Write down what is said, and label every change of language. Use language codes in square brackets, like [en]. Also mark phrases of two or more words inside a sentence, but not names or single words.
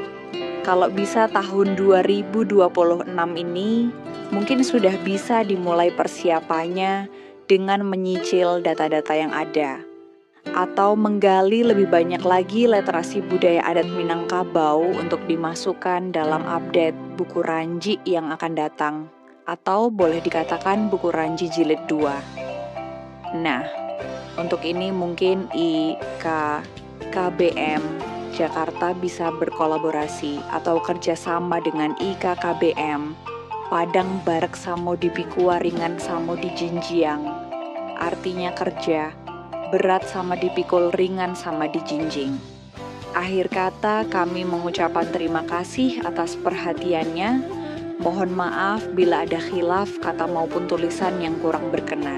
[id] Kalau bisa tahun 2026 ini mungkin sudah bisa dimulai persiapannya dengan menyicil data-data yang ada atau menggali lebih banyak lagi literasi budaya adat Minangkabau untuk dimasukkan dalam update buku Ranji yang akan datang, atau boleh dikatakan buku Ranji jilid 2. Nah, untuk ini mungkin IKKBM Jakarta bisa berkolaborasi atau kerjasama dengan IKKBM Padang [min] Barak Samo di Pikuwaringan Samo di Jinjiang, [id] artinya kerja, berat sama dipikul, ringan sama dijinjing. Akhir kata kami mengucapkan terima kasih atas perhatiannya. Mohon maaf bila ada khilaf kata maupun tulisan yang kurang berkenan.